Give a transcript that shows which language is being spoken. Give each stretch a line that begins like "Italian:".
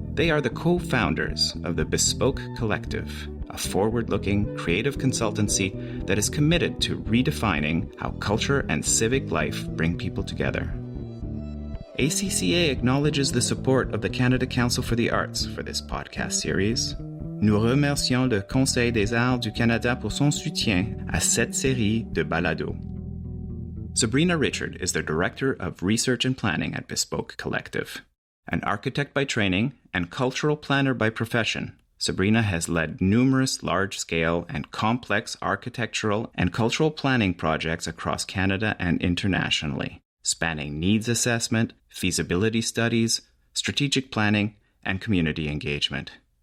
English: They are the co-founders of the Bespoke Collective, a forward-looking creative consultancy that is committed to redefining how culture and civic life bring people together. ACCA acknowledges the support of the Canada Council for the Arts for this podcast series.
French: Nous remercions le Conseil des Arts du Canada pour son soutien à cette série de balados.
English: Sabrina Richard is the Director of Research and Planning at Bespoke Collective. An architect by training and cultural planner by profession, Sabrina has led numerous large-scale and complex architectural and cultural planning projects across Canada and internationally, spanning needs assessment, feasibility studies, strategic planning, and community engagement.